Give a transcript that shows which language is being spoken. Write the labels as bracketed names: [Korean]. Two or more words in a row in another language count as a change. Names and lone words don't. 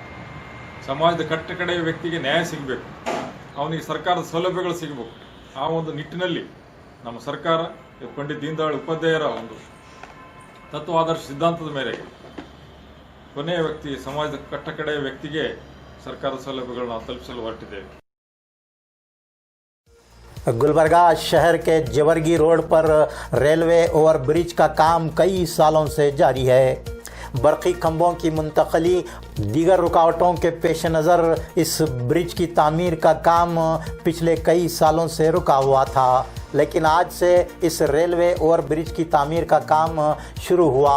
[Kannada] ಸಮಾಜದ ಕಟ್ಟಕಡೆಯ ವ್ಯಕ್ತಿಗೆ ನ್ಯಾಯ ಸಿಗಬೇಕು, ಅವನಿಗೆ ಸರ್ಕಾರದ ಸೌಲಭ್ಯಗಳು ಸಿಗಬೇಕು. ಆ ಒಂದು ನಿಟ್ಟಿನಲ್ಲಿ ನಮ್ಮ ಸರ್ಕಾರ ಪಂಡಿತ್ ದೀನ್ ದಯಾಳ್ ಉಪಾಧ್ಯಾಯರ ಒಂದು ತತ್ವ ಆದರ್ಶ ಸಿದ್ಧಾಂತದ ಮೇರೆಗೆ ಕೊನೆಯ ವ್ಯಕ್ತಿ, ಸಮಾಜದ ಕಟ್ಟಕಡೆಯ ವ್ಯಕ್ತಿಗೆ ಸರ್ಕಾರದ ಸೌಲಭ್ಯಗಳನ್ನು ತಲುಪಿಸಲು ಹೊರಟಿದ್ದೇವೆ. [Urdu] گلبرگہ شہر کے جیورگی روڈ پر [English] railway overbridge [Urdu] کا کام کئی سالوں سے جاری ہے. برقی کھمبوں کی منتقلی دیگر رکاوٹوں کے پیش نظر اس برج کی تعمیر کا کام پچھلے کئی سالوں سے رکا ہوا تھا، لیکن آج سے اس [English] railway overbridge [Urdu] کی تعمیر کا کام شروع ہوا.